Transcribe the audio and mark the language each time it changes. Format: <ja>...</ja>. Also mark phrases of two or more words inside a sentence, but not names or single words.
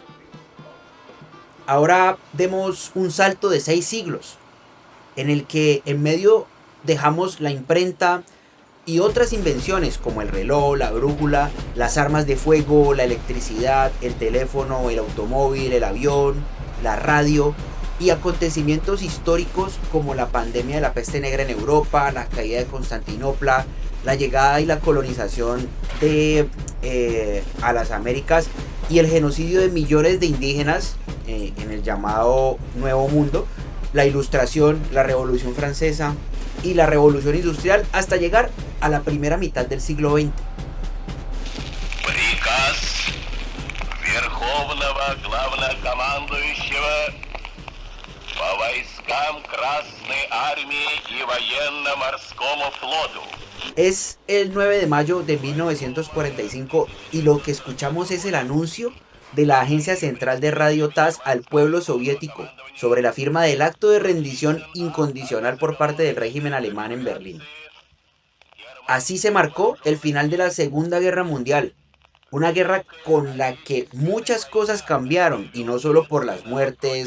<es>Ahora demos un salto de 6 siglos, en el que en medio dejamos la imprenta y otras invenciones como el reloj, la brújula, las armas de fuego, la electricidad, el teléfono, el automóvil, el avión, la radio, y acontecimientos históricos como la pandemia de la peste negra en Europa, la caída de Constantinopla, la llegada y la colonización a las Américas y el genocidio de millones de indígenas en el llamado Nuevo Mundo, la Ilustración, la Revolución Francesa y la Revolución Industrial hasta llegar a la primera mitad del siglo XX.</es> <ru>Приказ Верховного Главнокомандующего по войскам Красной Армии и Военно-Морскому флоту.</ru> <es>Es el 9 de mayo de 1945 y lo que escuchamos es el anuncio de la Agencia Central de Radio TASS al pueblo soviético sobre la firma del acto de rendición incondicional por parte del régimen alemán en Berlín. Así se marcó el final de la Segunda Guerra Mundial, una guerra con la que muchas cosas cambiaron, y no solo por las muertes,</es>